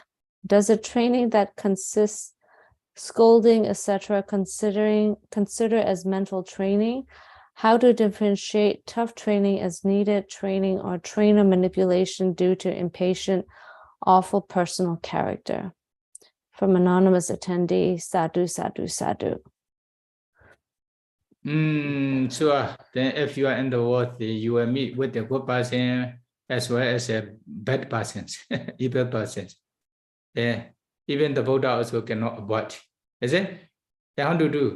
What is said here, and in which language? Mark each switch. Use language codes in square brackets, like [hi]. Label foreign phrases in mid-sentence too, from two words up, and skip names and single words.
[en] Does a training that consists scolding, etc., consider as mental training? How to differentiate tough training as needed training or trainer manipulation due to impatient, awful personal character. From anonymous attendee, [pi] sadhu, sadhu, sadhu. [en] Sure. Then if you are in the world, you will meet with a good person as well as a bad persons, evil persons. Even the Buddha also cannot avoid. Is it? How to do?